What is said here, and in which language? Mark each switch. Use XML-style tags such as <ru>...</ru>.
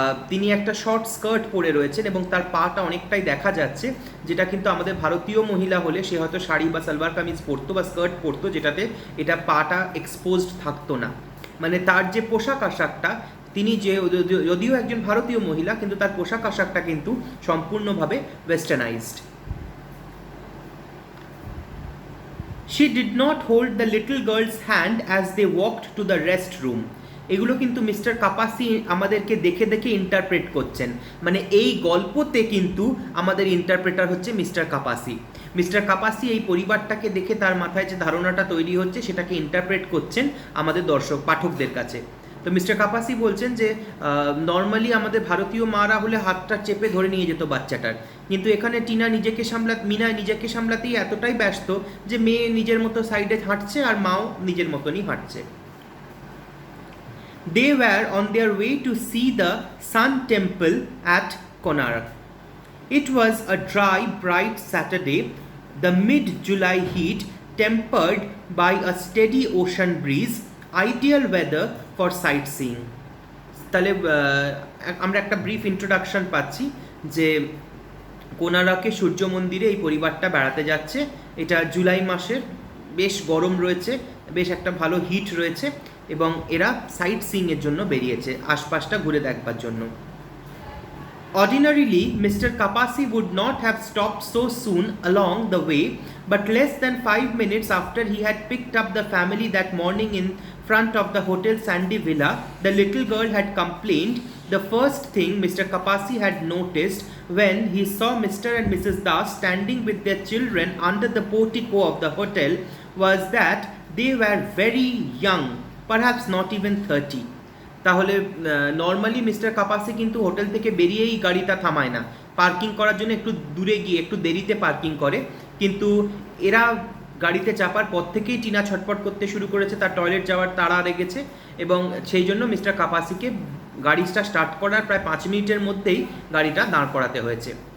<bn>তিনি একটা short skirt পরে রয়েছেন এবং তার পাটা অনেকটাই দেখা যাচ্ছে, যেটা কিন্তু আমাদের ভারতীয় মহিলা হলে সে হয়তো শাড়ি বা সালোয়ার কামিজ পরতো বা স্কার্ট পরতো, যেটাতে এটা পাটা এক্সপোজড থাকতো না। মানে তার যে পোশাক আশাকটা, তিনি যে যদিও একজন ভারতীয় মহিলা, কিন্তু তার পোশাক আশাকটা কিন্তু সম্পূর্ণভাবে ওয়েস্টার্নাইজড।</bn> <en>She did not hold the little girl's hand as they walked to the rest room.</en> <bn>এগুলো কিন্তু মিস্টার কাপাসি আমাদেরকে দেখে দেখে ইন্টারপ্রেট করছেন। মানে এই গল্পতে কিন্তু আমাদের ইন্টারপ্রেটার হচ্ছে মিস্টার কাপাসি। মিস্টার কাপাসি এই পরিবারটাকে দেখে তার মাথায় যে ধারণাটা তৈরি হচ্ছে সেটাকে ইন্টারপ্রেট করছেন আমাদের দর্শক পাঠকদের কাছে। তো মিস্টার কাপাসি বলছেন যে নর্মালি আমাদের ভারতীয় মারা হলে হাতটা চেপে ধরে নিয়ে যেত বাচ্চাটার, কিন্তু এখানে মিনা নিজেকে সামলাতেই এতটাই ব্যস্ত যে মেয়ে নিজের মতো সাইডে হাঁটছে আর মাও নিজের মতনই হাঁটছে।</bn> <en>They were on their way to see the Sun Temple at Konark. It was a dry, bright Saturday, the mid-July heat tempered by a steady ocean breeze, ideal weather for sightseeing.</en> <bn>তাহলে আমরা একটা brief introduction পাচ্ছি যে কোনারকে সূর্য মন্দিরে এই পরিবারটা বেড়াতে যাচ্ছে। এটা জুলাই মাসের, বেশ গরম রয়েছে, বেশ একটা ভালো হিট রয়েছে এবং এরা সাইট সিইংয়ের জন্য বেরিয়েছে, আশপাশটা ঘুরে দেখবার জন্য।</bn> <en>Ordinarily, Mr. Kapasi would not have stopped so soon along the way, but less than 5 minutes after he had picked up the family that morning in front of the Hotel Sandy Villa, the little girl had complained. The first thing Mr. Kapasi had noticed when he saw Mr. and Mrs. Das standing with their children under the portico of the hotel was that they were very young, perhaps not even 30.</en> <bn>তাহলে normally mister কাপাসি কিন্তু hotel থেকে বেরিয়েই গাড়িটা থামায় না, parking করার জন্য একটু দূরে গিয়ে একটু দেরিতে পার্কিং করে, কিন্তু এরা গাড়িতে চাপার পর থেকেই টিনা ছটপট করতে শুরু করেছে, তার টয়লেট যাওয়ার তাড়া লেগেছে এবং সেই জন্য মিস্টার কাপাসিকে গাড়িটা স্টার্ট করার প্রায় 5 মিনিটের মধ্যেই গাড়িটা দাঁড় করাতে হয়েছে।</bn>